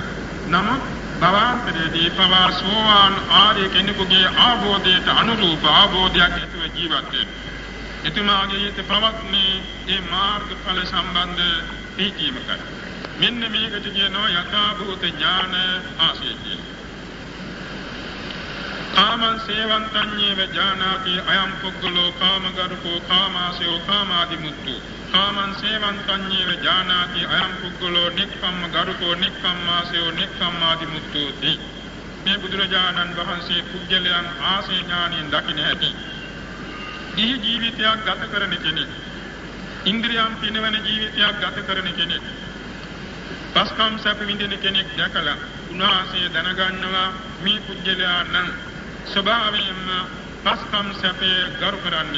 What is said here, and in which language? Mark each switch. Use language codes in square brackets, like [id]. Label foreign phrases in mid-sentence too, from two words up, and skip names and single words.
[si] නමුත් භවාන්තරයේදී පවා සෝවාන් ආර්ය කෙනෙකුගේ අවබෝධයට අනුරූප අවබෝධයක් ඇතුව ජීවත් වෙනවා. එතුමාගේ හිත පවත්නේ මේ මාර්ගඵල සම්බන්ධ පිළිගීමකට. මෙන්න මේකට කියනවා යථාභූත ඥාන ආශය කියලා. [pi] කාමං සේවන්තඤ්ඤේව ජානාති අයං පුග්ගලෝ කාමගරුකෝ කාමාසයෝ කාමාදිමුත්තු. කාමං සේවන්තඤ්ඤේව ජානාති අයං පුග්ගලෝ නික්ඛම්ම ගරුකෝ නික්ඛම්මාසයෝ නික්ඛම්මාදිමුත්තෝති. [si] මේ බුදුරජාණන් වහන්සේ පුජ්‍යලයන් ආසේ ඥානියෙන් දකින්න ඇති. දී ජීවිතයක් ගත කරන කෙනෙක්, ඉන්ද්‍රියම් පිනවන ජීවිතයක් ගත කරන කෙනෙක්, පස්කම් සැප විඳින කෙනෙක් දැකලා උන්වහන්සේ දැනගන්නවා මේ පුජ්‍යලයන් ස්වභාවයෙන්ම පස්කම් සැපේ ගරු කරන්නේ.